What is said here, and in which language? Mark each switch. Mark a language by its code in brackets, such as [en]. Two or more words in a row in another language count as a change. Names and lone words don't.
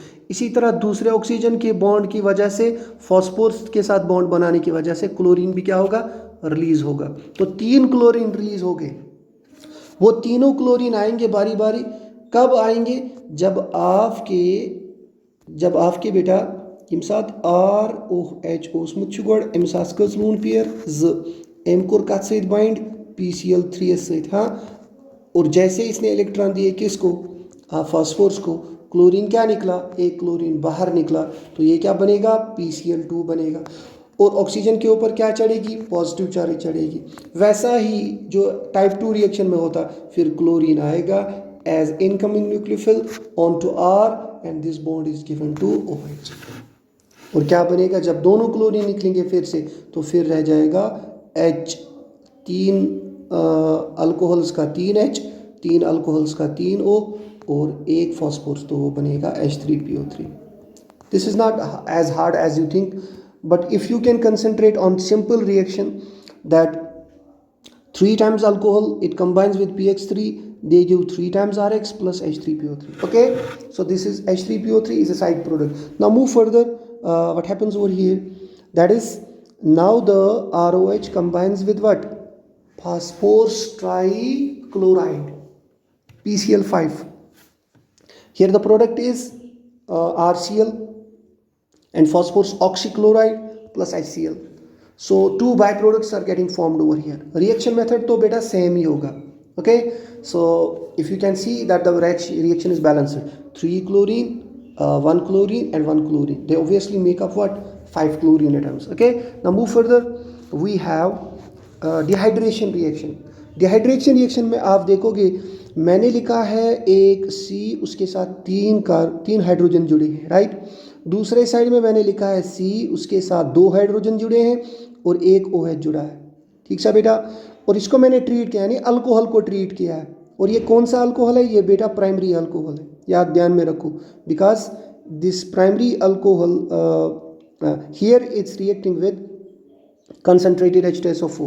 [hi] इसी तरह दूसरे ऑक्सीजन के बॉन्ड की वजह से, फास्फोरस के साथ बॉन्ड बनाने की वजह से क्लोरीन भी क्या होगा? रिलीज होगा। तो 3 क्लोरीन रिलीज हो गए। वो तीनों क्लोरीन आएंगे बारी बारी। कब आएंगे? जब आपके बेटा [ks] यम सात ROH ओसमुत गोड अमिस आस कस [en] lone pair [ks] ज एम कोर कत सत बाइंड PCl3 सत हाँ। [hi] और जैसे इसने इलेक्ट्रॉन दिए किसको फास्फोरस को, क्लोरीन क्या निकला, एक क्लोरीन बाहर निकला, तो ये क्या बनेगा PCl2 बनेगा। और ऑक्सीजन के ऊपर क्या चढ़ेगी, पॉजिटिव चार्ज चढ़ेगी। वैसा ही जो टाइप 2 रिएक्शन में होता, फिर क्लोरीन आएगा [en] as incoming nucleophile on to R and this bond is given to OH. [hi] और क्या बनेगा, जब दोनों क्लोरीन निकलेंगे फिर से, तो फिर रह जाएगा H, 3 अल्कोहल्स का 3H, 3 अल्कोहल्स का 3O और एक फॉस्फोरस, तो वो बनेगा H3PO3। [en] this is not as hard as you think, but if you can concentrate on simple reaction that 3 times alcohol it combines with pH3, they give 3 times RX plus H3PO3. Okay, so this is H3PO3 is a side product. Now move further. What happens over here, that is now the ROH combines with what, phosphorus trichloride PCl5. Here the product is RCl and phosphorus oxychloride plus HCl. So 2 byproducts are getting formed over here. Reaction method [hi] तो बेटा same ही होगा. [en] Okay, so if you can see that the reaction is balanced, 3 chlorine, 1 chlorine and 1 chlorine, they obviously make up what, 5 chlorine atoms. Okay, now move further. We have dehydration reaction. Dehydration reaction [hi] में आप देखोगे मैंने लिखा है एक C, उसके साथ 3 हाइड्रोजन जुड़े हैं, राइट। दूसरे साइड में मैंने लिखा है C, उसके साथ 2 हाइड्रोजन जुड़े हैं और एक OH जुड़ा है, ठीक सा बेटा। और इसको मैंने ट्रीट किया, यानी अल्कोहल को ट्रीट किया है। और ये कौन सा अल्कोहल है, ये बेटा [en] primary alcohol [hi] है, याद ध्यान में रखो, [en] because this primary alcohol here it's reacting with concentrated H2SO4.